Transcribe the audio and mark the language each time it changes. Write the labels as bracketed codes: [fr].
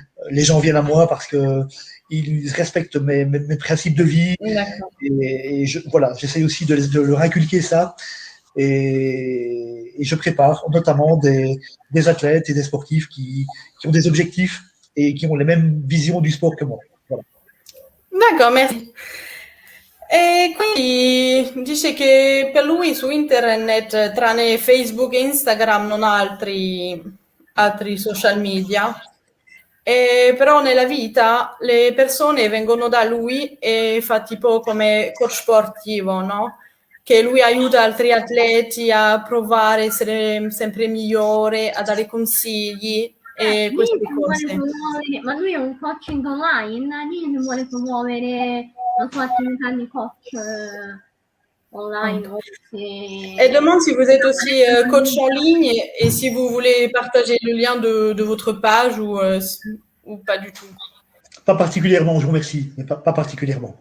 [fr] Les gens viennent à moi parce qu'ils respectent mes principes de vie et voilà, j'essaye aussi de leur inculquer ça et je prépare notamment des athlètes et des sportifs qui ont des objectifs e qui ont le même vision du sport che moi. Voilà. D'accord, merci. [it] E quindi dice che per lui su internet, tranne Facebook e Instagram, non ha altri social media. Però nella vita le persone vengono da lui e fa tipo come coach sportivo, no? Che lui aiuta altri atleti a provare a essere sempre migliore, a dare consigli e queste cose. Ma lui è un coaching online, lì vuole promuovere la sua attività di coach online. [fr] Elle demande si vous êtes aussi coach en ligne et si vous voulez partager le lien de votre page ou pas du tout. Pas particulièrement, je vous remercie, mais pas particulièrement.